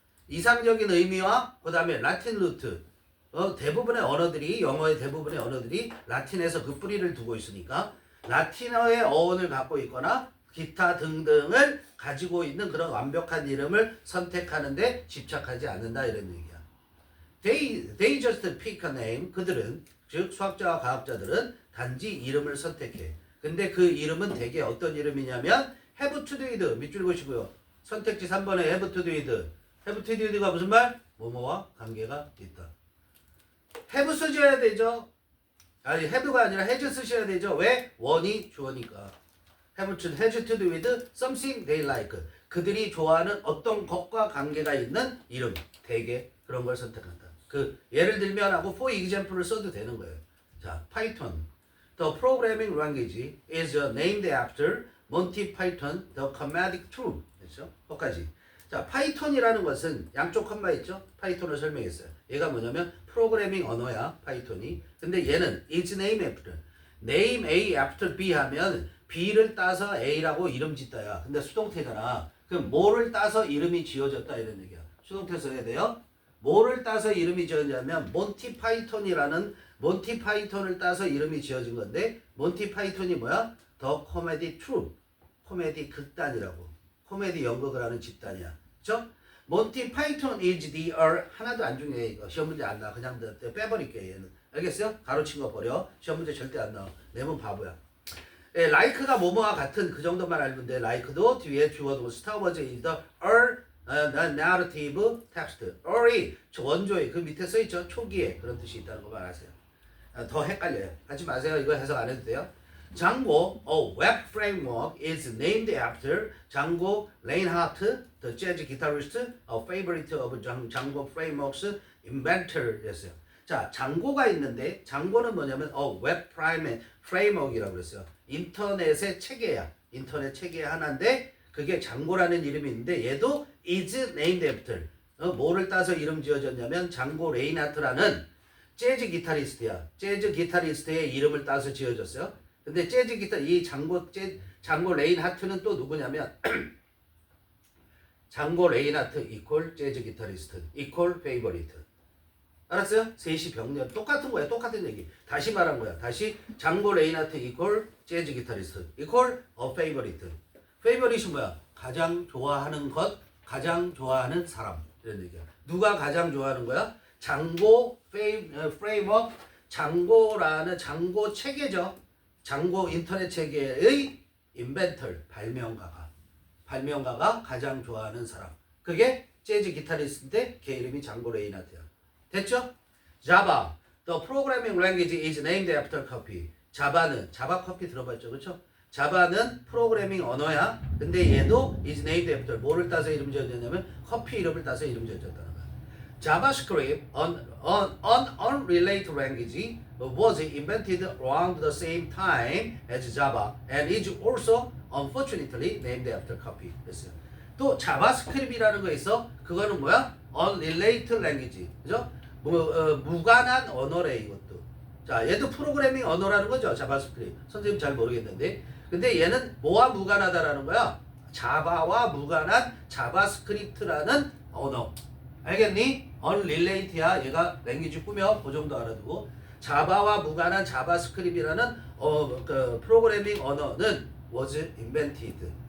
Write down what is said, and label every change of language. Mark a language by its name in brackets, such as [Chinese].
[Korean] 이상적인 의미와 그 다음에 라틴 루트. 대부분의 언어들이 영어의 대부분의 언어들이 라틴에서 그 뿌리를 두고 있으니까 라틴어의 어원을 갖고 있거나 기타 등등을 가지고 있는 그런 완벽한 이름을 선택하는데 집착하지 않는다 이런 얘기야. [English] They just pick a name. [Korean] 그들은 즉 수학자와 과학자들은 단지 이름을 선택해. 근데 그 이름은 대개 어떤 이름이냐면 [English] have to do it. [Korean] 밑줄 보시고요. 선택지 3번에 [English] have to do it. [Korean] have to do it가 무슨 말? 뭐뭐와 관계가 있다. have 쓰셔야 되죠. 아니 have가 아니라 has 쓰셔야 되죠. 왜? 원이 주어니까. [English] have to do with something they like. [Korean] 그들이 좋아하는 어떤 것과 관계가 있는 이름. 대개 그런 걸 선택한다. 예를 들면 하고 [English] for example [Korean] 을 써도 되는 거예요. 자, Python. [English] The programming language is named after Monty Python, the comedic troupe. [Korean] 됐죠? 거기까지. 자, 파이썬이라는 것은 양쪽 컴마 있죠? 파이썬을 설명했어요. 얘가 뭐냐면 프로그래밍 언어야, 파이썬이. 근데 얘는 [English] is named after. name A after B [Korean] 하면 B를 따서 A라고 이름 짓다야. 근데 수동태잖아. 그럼 뭐를 따서 이름이 지어졌다 이런 얘기야. 수동태 써야 돼요. 뭐를 따서 이름이 지어졌냐면 몬티 파이썬이라는 몬티 파이썬을 따서 이름이 지어진 건데 몬티 파이썬이 뭐야? [English] 더 코미디 트룹. [Korean] 코미디 극단이라고. 코미디 연극을 하는 집단이야. 그쵸? 몬티 파이썬 [English] is the [Korean] 하나도 안 중요해 이거. 시험 문제 안 나와. 그냥 빼버릴게 얘는. 알겠어요? 가로친 거 버려. 시험 문제 절대 안 나와. 내면 바보야. 예, like가 뭐뭐와 같은 그 정도만 알면 돼. [English] like도 [Korean] 뒤에 주어도 [English] 스타워즈 is the narrative text. [Korean] early 원조에 그 밑에 써있죠. 초기에 그런 뜻이 있다는 것만 아세요. 더 헷갈려요. 하지 마세요. 이거 해석 안 해도 돼요. [English] 장고, a web framework is named after 장고 레인하트, the jazz guitarist, a favorite of 장고 frameworks inventor였어요. [Korean] 자, 장고가 있는데 장고는 뭐냐면 web framework이라고 그랬어요. 인터넷의 체계야. 인터넷 체계의 하나인데 그게 장고라는 이름이 있는데 얘도 is named after. 뭐를 따서 이름 지어졌냐면 장고 레인하트라는 재즈 기타리스트야. 재즈 기타리스트의 이름을 따서 지어졌어요. 근데 재즈 기타 이 장고 레인하트는 또 누구냐면 장고 레인하트 이퀄 재즈 기타리스트 이퀄 페이버리트. 알았어요? 셋이 병렬 똑같은 거야. 똑같은 얘기. 다시 말한 거야. 다시 장고 레인하트 이퀄 재즈 기타리스트 이퀄 페이버리트. favorite이 뭐야? 가장 좋아하는 것, 가장 좋아하는 사람 이런 얘기야. 누가 가장 좋아하는 거야? 장고 프레임워크, 장고라는 장고 체계죠. 장고 인터넷 체계의 인벤터, 발명가가 가장 좋아하는 사람. 그게 재즈 기타리스트인데 걔 이름이 장고 레이나트야. 됐죠? [English] Java, the programming language is named after coffee. [Korean] 자바 커피 들어봤죠, 그렇죠? 자바는 프로그래밍 언어야. 근데 얘도 [English] is named after [Korean] 뭐를 따서 이름 지어졌냐면 커피 이름을 따서 이름 지어졌다는 거야. [English] JavaScript, an unrelated language, was invented around the same time as Java and is also unfortunately named after coffee. [Korean] 됐어요. 또 자바스크립트라는 거 있어. 그거는 뭐야? [English] unrelated language, [Korean] 그죠? 무관한 언어래 이것도. 자, 얘도 프로그래밍 언어라는 거죠. 자바스크립트. 선생님 잘 모르겠는데. 근데 얘는 뭐와 무관하다라는 거야? 자바와 무관한 자바스크립트라는 언어. 알겠니? unrelated야. 얘가 랭귀지 꾸며 그 정도 알아두고. 자바와 무관한 자바스크립트라는 그 프로그래밍 언어는 [English] was invented.